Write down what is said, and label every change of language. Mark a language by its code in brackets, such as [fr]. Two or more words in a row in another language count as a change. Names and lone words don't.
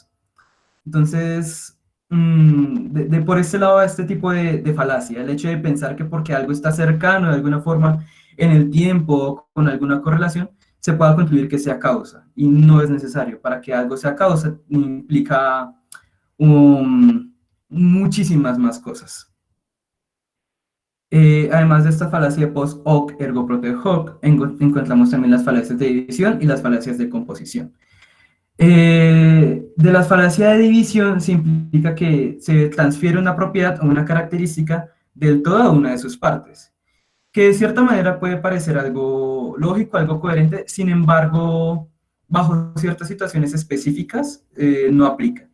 [es] Entonces, por este lado va este tipo de falacia, el hecho de pensar que porque algo está cercano de alguna forma en el tiempo, con alguna correlación, se pueda concluir que sea causa, y no es necesario. Para que algo sea causa implica muchísimas más cosas. Además de esta falacia [la] post hoc ergo propter hoc, [es] encontramos también las falacias de división y las falacias de composición. De las falacias de división se implica que se transfiere una propiedad o una característica del todo a una de sus partes, que de cierta manera puede parecer algo lógico, algo coherente, sin embargo, bajo ciertas situaciones específicas no aplica.